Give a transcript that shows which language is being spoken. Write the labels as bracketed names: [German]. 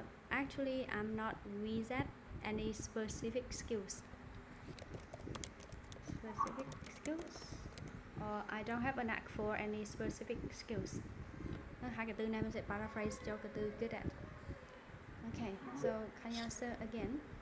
[English] Actually, I'm not wizard any specific skills. Specific skills? Or I don't have a knack for any specific skills. [Vietnamese] Hai cái từ này mình sẽ paraphrase cho cái từ good at. [English] Okay, so can you answer again?